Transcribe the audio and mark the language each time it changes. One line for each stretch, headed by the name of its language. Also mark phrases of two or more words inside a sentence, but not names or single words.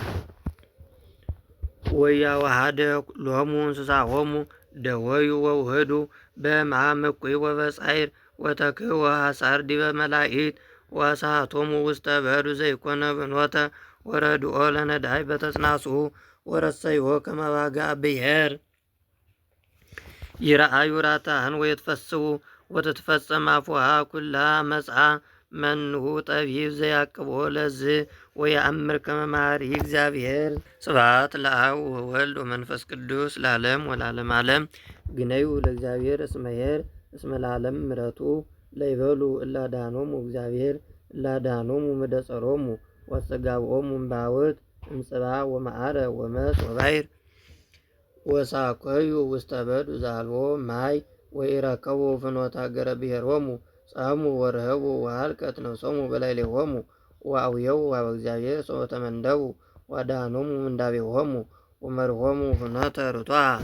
Geez: ወያዋሃደ ሎሙ እንስሳሆሙ ደወዩ ወውህዱ በሕማም እኩይ ወበጻዕር ወተክህወ ሐሳር ዲበ መላኢት ወአስሓቶሙ ውስተ በዱ ዘይኮነ ፍኖተ ወረድኦ ለነዳይ በተጽናስኡ ወረሰይዎ ከመ ባግዐ ብሔር ይረአዩ ራታህን ወይትፈስሑ ወትትፈጸም አፉሃ ኩላ መጽአ መንሁ ጠቢብ ዘያቅቦ ለዝህ ወየአምር ከመ መሐሪ እግዚአብሔር። ስብሐት ለአብ ወወልድ ወመንፈስ ቅዱስ ለዓለም ወለዓለመ ዓለም። ግነዩ ለእግዚአብሔር እስመ ኄር እስመ ለዓለም ምሕረቱ ለይበሉ እላድኀኖሙ እግዚአብሔር እላድኀኖሙ እምደጸሮሙ ወአስተጋብኦሙ እምባውርት እምጽብሃ ወመዓረ ወመስ ወባሕር ወሳኮዩ ውስተ በዱ ዘአልቦ ማይ ወኢረከቡ ፍኖተ ሀገረ ብሔሮሙ ጻሙ ወርህቡ ወሀልቀት ነፍሶሙ በላዕሌሆሙ ወአውየው ኀበ እግዚአብሔር ሰበ ተመንደቡ ወአድኀኖሙ እምንዳቤሆሙ ወመርሖሙ ፍኖተ ርቱዐ